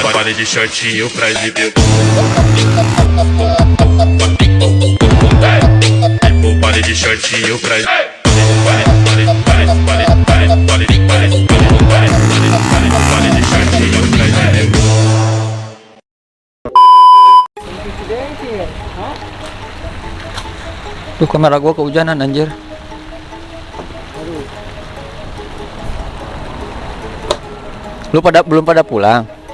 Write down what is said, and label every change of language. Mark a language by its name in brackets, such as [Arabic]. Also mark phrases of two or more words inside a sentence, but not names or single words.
[Portuguese] Vale de shortinho pra exibir. Vale de shortinho pra exibir. [Indonesian] Tuh kamera gua kehujanan anjir. Lu belum pada pulang.